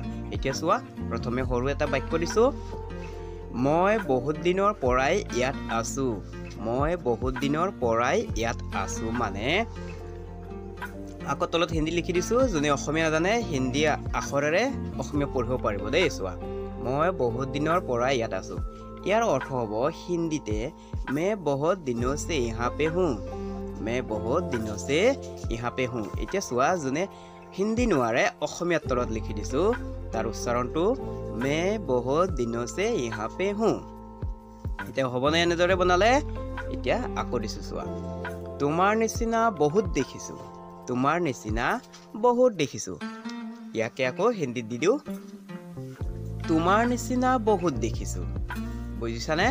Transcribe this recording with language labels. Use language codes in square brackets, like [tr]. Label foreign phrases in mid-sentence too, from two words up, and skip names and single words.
[as] এতিয়া চোৱা, প্ৰথমে সৰু এটা বাক্য দিছোঁ। মই বহুত দিনৰ পৰাই ইয়াত আছোঁ। মই বহুত দিনৰ পৰাই ইয়াত আছোঁ মানে আকৌ তলত হিন্দী লিখি দিছোঁ। যোনে অসমীয়া নাজানে হিন্দী আখৰেৰে অসমীয়া পঢ়িব পাৰিব দেই। চোৱা, মই বহুত দিনৰ পৰাই ইয়াত আছোঁ। ইয়াৰ অৰ্থ হ'ব হিন্দীতে [hi] मैं बहुत दिनों से यहाँ पे हूँ। मैं बहुत दिनों से यहाँ पे हूँ। [as] এতিয়া চোৱা, যোনে হিন্দী নোৱাৰে অসমীয়াত তলত লিখি দিছোঁ। তাৰ উচ্চাৰণটো [hi] मैं बहुत दिनों से यहाँ पे हूँ। [as] এতিয়া হ'বনে এনেদৰে বনালে? এতিয়া আকৌ দিছোঁ চোৱা, তোমাৰ নিচিনা বহুত দেখিছোঁ। তোমাৰ নিচিনা বহুত দেখিছোঁ। ইয়াকে আকৌ হিন্দীত দি দিওঁ, তোমাৰ নিচিনা বহুত দেখিছোঁ। বুজিছানে?